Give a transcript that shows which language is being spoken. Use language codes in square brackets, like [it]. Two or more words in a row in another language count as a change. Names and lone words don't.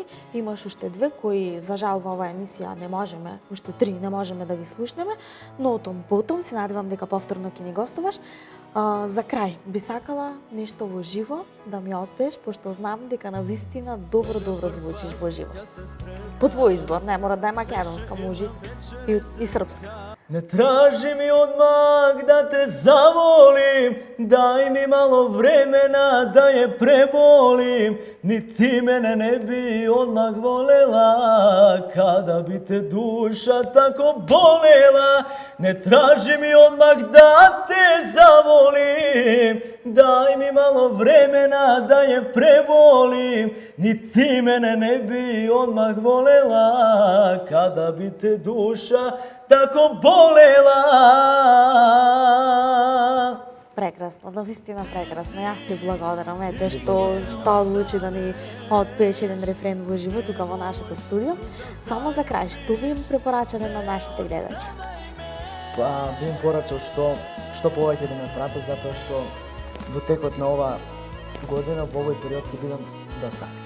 [mk] Имаш уште две кои за жал во оваа емисија не можеме, уште три не можеме да ги слушнеме, но [ru] о том потом [mk] се надевам дека повторно ќе ни гостуваш. За крај би сакала нешто во живо да ми отпееш, пошто знам дека навистина добро звучиш во живо. По твој избор, не мора да е македонска, може и српска. [sr] Ne traži mi odmah da te zavolim, daj mi malo vremena da je prebolim, ni ti mene ne bi odmah volela, kada bi te duša tako bolela. Ne traži mi odmah da te zavolim, daj mi malo vremena da je prebolim, ni ti mene ne bi odmah volela, kada bi te duša tako bolela. [mk] Прекрасно, навистина прекрасно. Јас ти благодарам, ете што одлучи да ни отпееш еден рефрен во живо тука во нашето студио. Само за крај, што би им препорачале на нашите гледачи? Па би им порачал што повеќе да ме пратат, затоа што во текот на ова година, во овој период ќе бидам доста активен.